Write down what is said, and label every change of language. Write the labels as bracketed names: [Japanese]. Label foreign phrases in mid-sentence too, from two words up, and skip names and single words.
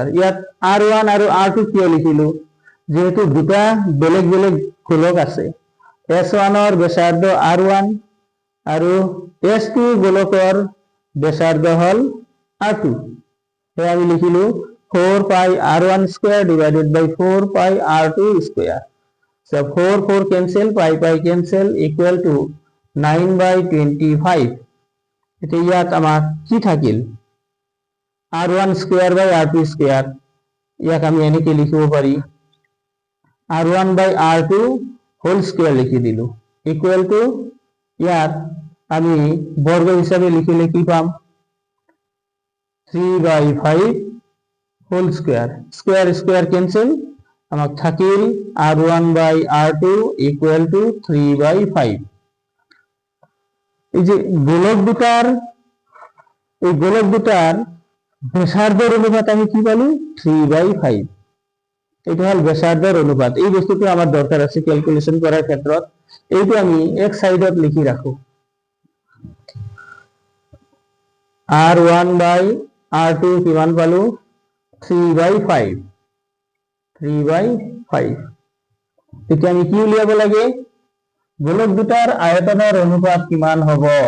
[Assamese] ইয়াত r1 আৰু r2 কিয় লিখিলো, যেহেতু দুটা বেলেগ বেলেগ গোলক আছে। S1ৰ ব্যাসাৰ্ধ r1 আৰু S2 গোলকৰ ব্যাসাৰ্ধ হল r2। তাই আমি লিখিলো 4 [English] pi r1 square divided by 4 pi r2 square. So 4 cancel, pi cancel equal to 9/25। এতিয়া ইয়াত আমাৰ কি থাকিল r1 square by r2 square. ইয়াক আমি এনেকে লিখিব পাৰি r1 by r2 whole square লিখি দিলো equal to, ইয়াত আমি বর্গ হিসাবে লিখিলে কি পাম 3/5 whole square. square square cancel, আমাক থাকিল r1 by r2 equal to 3/5. এই যে গোলক দুটার ব্যাসার্ধের অনুপাত আমি কি পালো 3/5। এটা হল ব্যাসার্ধের অনুপাত। এই বস্তুটো আমার দরকার আছে ক্যালকুলেশন করার ক্ষেত্ৰত। এইটো আমি এক সাইডত লিখি রাখো r1 by r2 কিমান পালো 3/5। এতিয়া আমি কি উলিয়াব লাগে, গোলক দুটাৰ আয়তনৰ অনুপাত কিমান হ'ব।